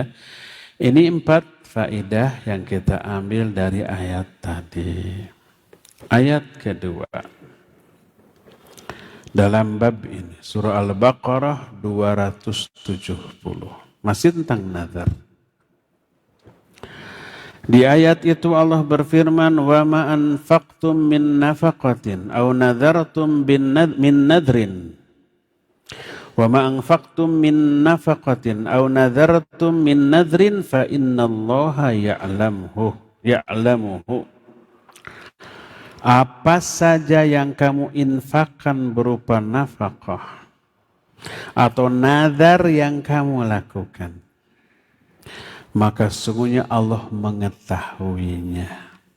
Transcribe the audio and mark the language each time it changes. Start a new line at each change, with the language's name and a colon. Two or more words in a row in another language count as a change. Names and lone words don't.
Indonesian: Ini 4 faedah yang kita ambil dari ayat tadi. Ayat kedua. Dalam bab ini, surah Al-Baqarah 270. Masih tentang nazar. Di ayat itu Allah berfirman,
Arabic: "وما أنفقتم من نفقة أو نذرتم من نذر." وما أنفقتم من نفقة أو نذرتم من نذر فإن الله يعلمه.
Indonesian: Apa saja yang kamu infakkan berupa nafkah atau nazar yang kamu lakukan, maka sesungguhnya Allah mengetahuinya.